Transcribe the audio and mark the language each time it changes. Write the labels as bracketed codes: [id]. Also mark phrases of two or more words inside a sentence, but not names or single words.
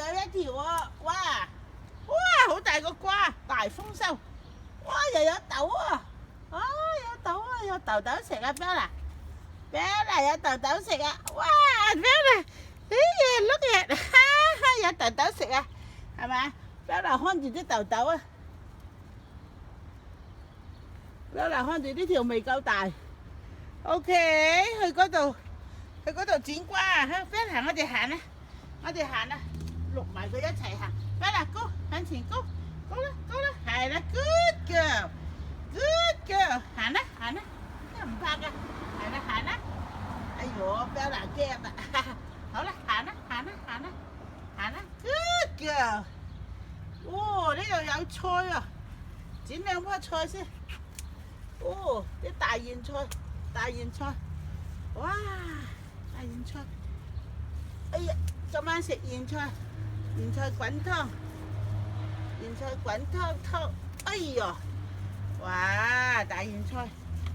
[yue] 一條啊！哇！哇！好大個瓜，大豐收！哇！又有豆啊！啊！有豆啊！有豆豆食啊！Bella 有豆豆食啊！哇！Bella，哎呀 ， [en] look at， [yue] 哈哈，有豆豆食啊，係咪？Bella 看住啲豆豆啊！Bella 看住呢條未夠大。OK，去嗰度剪瓜啊！Bella，我哋行啦，錄埋佢一齊行。Bella，高向前高啦，係啦 ， [en] good girl，good girl， [yue] 行啦，都唔怕㗎，係啦，行啦。哎呦，Bella驚啦，好啦，行啦 ， [en] good girl。 [yue] 哦，呢度有菜啊，剪兩棵菜先。哦，啲大莧菜，哇，大莧菜。哎呀，今晚食莧菜滾湯，哎呀，哇，大莧菜。